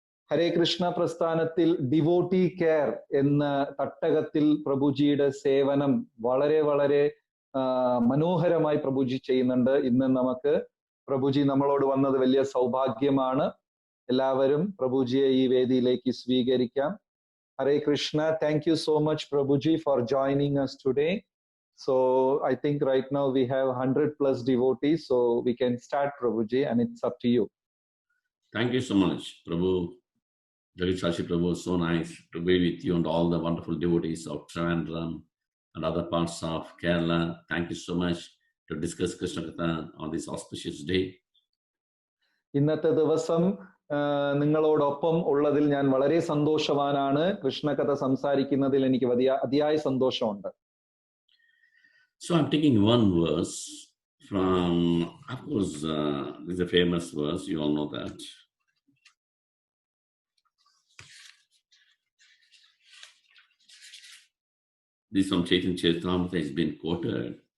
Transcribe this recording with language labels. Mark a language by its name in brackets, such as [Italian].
[Malayalam] ഹരേ കൃഷ്ണ പ്രസ്ഥാനത്തിൽ devotee care എന്ന തട്ടകത്തിൽ പ്രഭുജിയുടെ സേവനം വളരെ വളരെ മനോഹരമായി പ്രഭുജി ചെയ്യുന്നുണ്ട്. ഇന്ന് നമുക്ക് പ്രഭുജി നമ്മളോട് വന്നത് വലിയ സൗഭാഗ്യമാണ്. എല്ലാവരും പ്രഭുജിയെ ഈ വേദിയിലേക്ക് സ്വീകരിക്കാം. ഹരേ Krishna. [English] Thank you so much Prabhuji for joining us today. So I think right now we have 100+ devotees, so we can start Prabhuji, and it's up to you. Thank you so much, Prabhu. Jagat Shashi Prabhu, so nice to be with you and all the wonderful devotees of Trivandrum and other parts of Kerala. Thank you so much to discuss Krishna Katha on this auspicious day. [Malayalam] ഇന്നത്തെ ദിവസം നിങ്ങളോടൊപ്പം ഉള്ളതിൽ ഞാൻ വളരെ സന്തോഷവാനാണ്. കൃഷ്ണകഥ സംസാരിക്കുന്നതിൽ എനിക്ക് അതിയായ സന്തോഷമുണ്ട്. [English] So I'm taking one verse from, of course, this is a famous verse, you all know that. This from Chaitanya Charitamrita has been quoted.